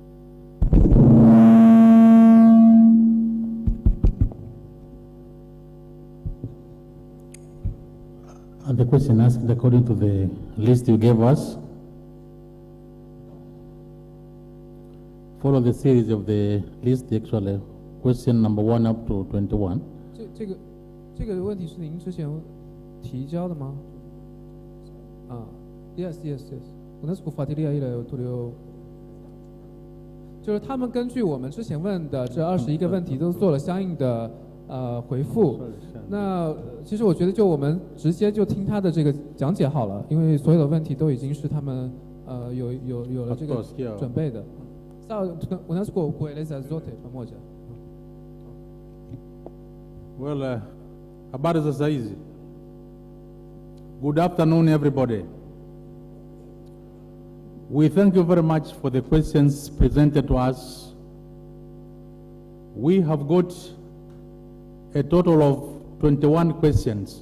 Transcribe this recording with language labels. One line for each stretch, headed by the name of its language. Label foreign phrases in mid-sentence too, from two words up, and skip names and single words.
English: The question asked according to the list you gave us. Follow the series of the list, actually, question number 1 up to 21.
Chinese: 这个问题是您之前提交的吗？Yes. 我那是
Swahili: kufuatilia ile tulio，
Chinese: 就是他们根据我们之前问的这21个问题都做了相应的回复。那其实我觉得就我们直接就听他的这个讲解好了，因为所有的问题都已经是他们有了这个准备的。
Swahili: unaweza kueleza zote pamoja? Well, habari za saizi.
English: Good afternoon, everybody. We thank you very much for the questions presented to us. We have got a total of 21 questions.